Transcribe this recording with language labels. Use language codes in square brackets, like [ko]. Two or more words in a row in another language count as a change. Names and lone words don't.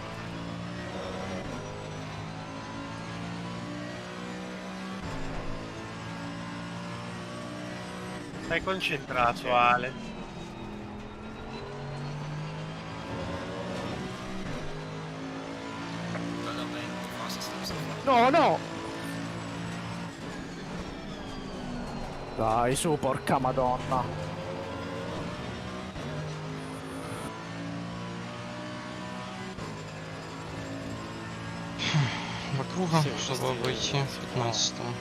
[it] Stai concentrato, Ale. No, no! Dai, su, porca madonna. [ru] Два круга, чтобы выйти в 15.